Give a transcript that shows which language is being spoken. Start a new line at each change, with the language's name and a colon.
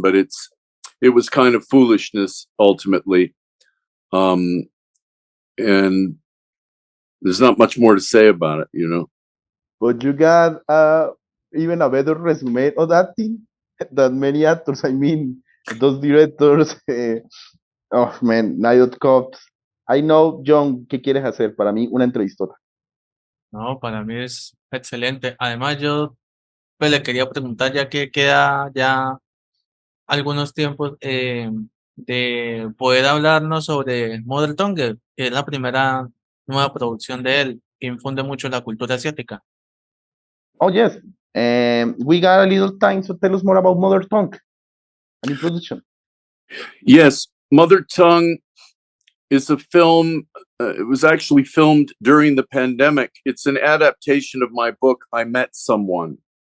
English: But it was kind of foolishness ultimately. And there's not much more to say about it, But you got even a better resume of acting than many actors. I mean, those directors. Oh man, Night of Cops. I know, Jhon,
Spanish: ¿qué quieres hacer? Para mí, una entrevistota. No, para mí es excelente. Además, yo pues, le quería preguntar, ya que queda ya algunos tiempos de poder hablarnos sobre Mother Tongue, que es la primera nueva producción de él, que infunde mucho la cultura asiática.
English: Oh, yes. We got a little time, so tell us more about Mother Tongue, a new production. Yes, Mother Tongue is a film. It was actually filmed during the pandemic. It's an adaptation of my book, I Met Someone.